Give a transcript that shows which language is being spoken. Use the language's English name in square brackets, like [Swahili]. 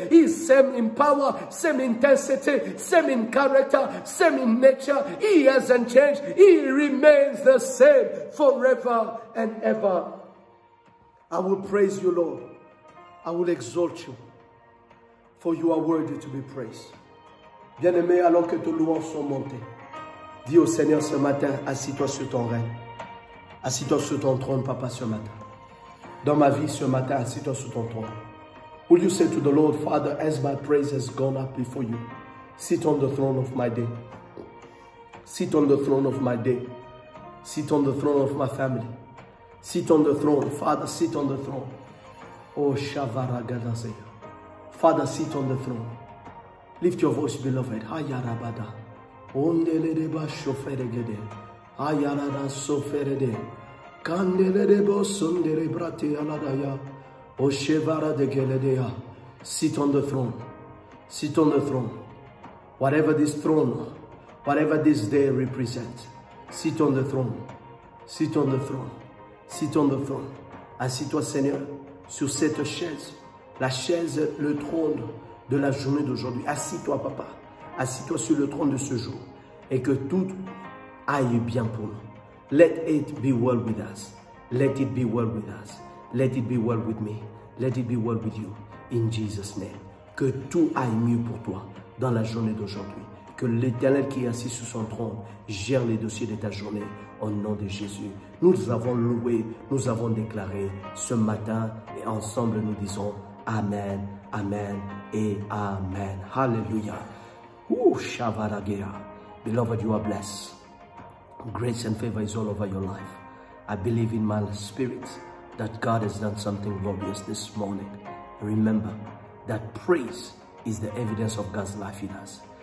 [English] He's same in power, same intensity, same in character, same in nature. He hasn't changed. He remains the same forever and ever. I will praise you, Lord. I will exalt you, for you are worthy to be praised. [French] Bien-aimé, alors que tes louanges sont montées, dis au Seigneur ce matin, assis-toi sur ton règne. Assis-toi sur ton trône, papa, ce matin. Dans ma vie ce matin, assis-toi sur ton trône. [English] Will you say to the Lord, Father, as my praise has gone up before you, sit on the throne of my day. Sit on the throne of my day. Sit on the throne of my family. Sit on the throne. Father, sit on the throne. Oh, Shavara Gadazea. Father, sit on the throne. Lift your voice, beloved. Hayarabada. Ondeleba shoferegede. Hayarada soferede. Kandelebo sondere brate aladaya. Oh, Shevara de Geledea. Sit on the throne. Sit on the throne. Whatever this throne, whatever this day represents, sit on the throne. Sit on the throne. Sit on the throne. [French] Assis-toi, Seigneur, sur cette chaise. La chaise, le trône de la journée d'aujourd'hui. Assis-toi, papa. Assis-toi sur le trône de ce jour. Et que tout aille bien pour nous. [English] Let it be well with us. Let it be well with us. Let it be well with me. Let it be well with you. In Jesus' name. [French] Que tout aille mieux pour toi dans la journée d'aujourd'hui. Que l'Éternel qui est assis sur son trône gère les dossiers de ta journée au nom de Jésus. Nous avons loué, nous avons déclaré ce matin et ensemble nous disons Amen, Amen et Amen. Hallelujah. Ooh, Shavaragea. [English] Beloved, you are blessed. Grace and favor is all over your life. I believe in my spirit that God has done something glorious this morning. Remember that praise is the evidence of God's life in us.